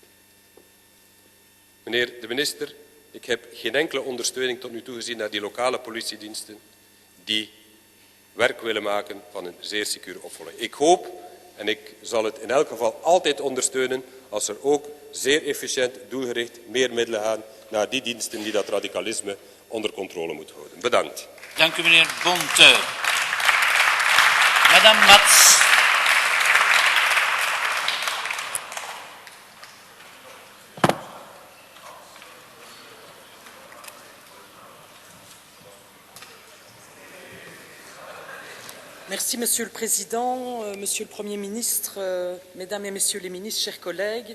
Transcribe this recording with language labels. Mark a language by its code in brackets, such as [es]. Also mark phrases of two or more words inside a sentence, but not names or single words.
[nl] Meneer de minister, ik heb geen enkele ondersteuning tot nu toe gezien naar die lokale politiediensten die werk willen maken van een zeer secure opvolging. Ik hoop, en ik zal het in elk geval altijd ondersteunen, als er ook zeer efficiënt, doelgericht meer middelen gaan naar die diensten die dat radicalisme onder controle moeten houden. Bedankt. Dank u meneer Bonte. Madame Mats. [fr] Merci, Monsieur le Président, Monsieur le Premier ministre, Mesdames et Messieurs les ministres, chers collègues.